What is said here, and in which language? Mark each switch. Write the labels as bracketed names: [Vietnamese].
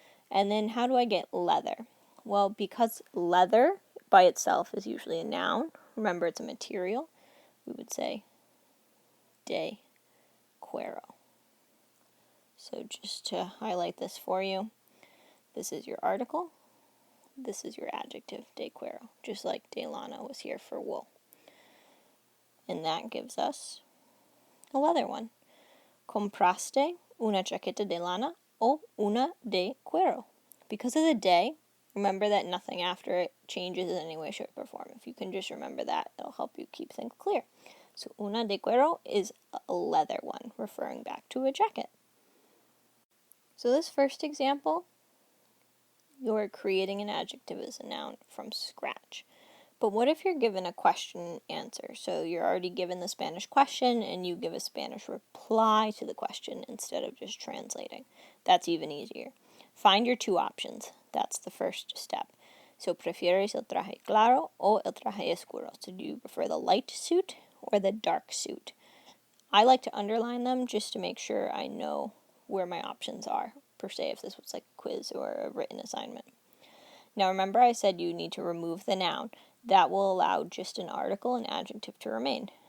[English] And then how do I get leather? Well, because leather by itself is usually a noun, remember it's a material, we would say [Spanish] de cuero. [English] So just to highlight this for you, this is your article, this is your adjective, de cuero, just like de lana was here for wool. And that gives us a leather one. [Spanish] Compraste una chaqueta de lana o una de cuero. [English] Because of the de, remember that nothing after it changes in any way, shape, or form. If you can just remember that, it'll help you keep things clear. So [Spanish] una de cuero [English] is a leather one, referring back to a jacket. So this first example, you're creating an adjective as a noun from scratch. But what if you're given a question and answer? So you're already given the Spanish question and you give a Spanish reply to the question instead of just translating. That's even easier. Find your two options. That's the first step. [Spanish] So, ¿prefieres el traje claro o el traje oscuro? [English] So do you prefer the light suit or the dark suit? I like to underline them just to make sure I know where my options are, per se, if this was like a quiz or a written assignment. Now remember I said you need to remove the noun. That will allow just an article and adjective to remain.